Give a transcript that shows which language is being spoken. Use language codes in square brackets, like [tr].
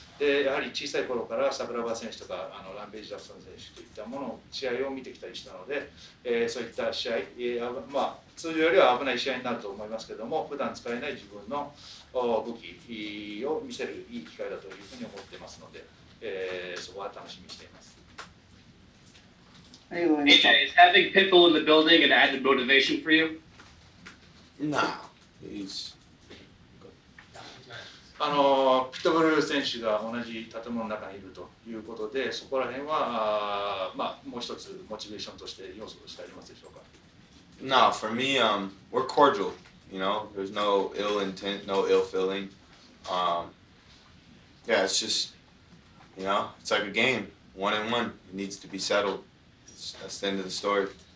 [ja] で、やはり小さい頃から桜庭選手とかランページ・ジャクソン選手といったもの試合を見てきたりしたので、そういった試合、通常よりは危ない試合になると思いますけども、普段使えない自分の武器を見せるいい機会だというふうに思っていますので、そこは楽しみにしています。 [en] AJ, is having Pitbull in the building an added motivation for you? Nah, he's. [ja] ピットブル選手が同じ建物の中にいるということで、そこら辺はもう一つモチベーションとして要素としてありますでしょうか。 [en] No, for me, we're cordial. There's no ill intent, no ill feeling. Yeah, it's just, it's like a game, 1-1. It needs to be settled. That's the end of the story.